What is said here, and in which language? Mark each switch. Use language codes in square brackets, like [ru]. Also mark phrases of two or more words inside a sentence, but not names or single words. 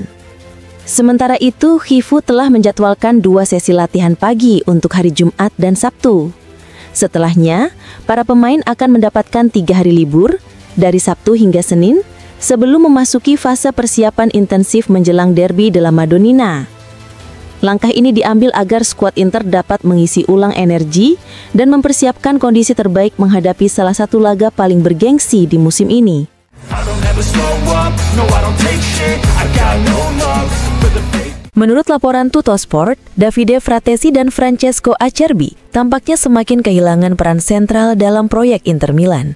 [id] Sementara itu, Chivu telah menjadwalkan 2 sesi latihan pagi untuk hari Jumat dan Sabtu. Setelahnya, para pemain akan mendapatkan 3 hari libur dari Sabtu hingga Senin sebelum memasuki fase persiapan intensif menjelang derby della Madonnina. Langkah ini diambil agar skuad Inter dapat mengisi ulang energi dan mempersiapkan kondisi terbaik menghadapi salah satu laga paling bergengsi di musim ini. Menurut laporan Tuttosport, Davide Fratesi dan Francesco Acerbi tampaknya semakin kehilangan peran sentral dalam proyek Inter Milan.